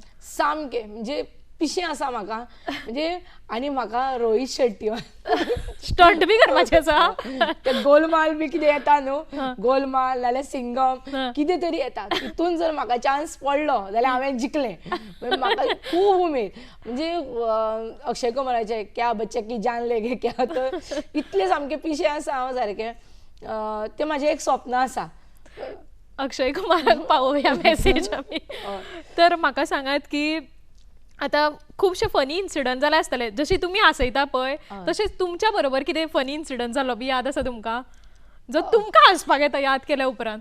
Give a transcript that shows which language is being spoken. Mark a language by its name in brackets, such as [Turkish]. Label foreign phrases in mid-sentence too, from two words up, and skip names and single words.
[Konkani] सामकें म्हणजे पिशें आसा म्हाका, म्हणजे आनी म्हाका रोहित शेट्टी स्टंट बी करपाचें आसा. ते गोलमाल बी कितें येता न्हू, गोलमाल नाल्यार सिंगम कितें तरी येता, तितून जर म्हाका चान्स पडलो जाल्यार हांवें जिखलें. म्हाका खूब उमेद, म्हणजे अक्षय कुमाराचे [Hindi] क्या बच्चे की जान लेगे क्या, [Konkani] तो इतलें सामकें पिशें आसा हांव सारकें. तें म्हाजें एक स्वप्न आसा. अक्षय कुमाराक पावोवया मेसेज आमी. तर म्हाका सांगात की आतां खुबशे [English] funny incident [Konkani] जाले आसतले, जशी तुमी हांसयता पळय तशेंच तुमच्या बरोबर कितें [English] funny incident [Konkani] जालो बी याद आसा तुमकां, जो तुमकां हांसपाक येता याद केल्या उपरांत?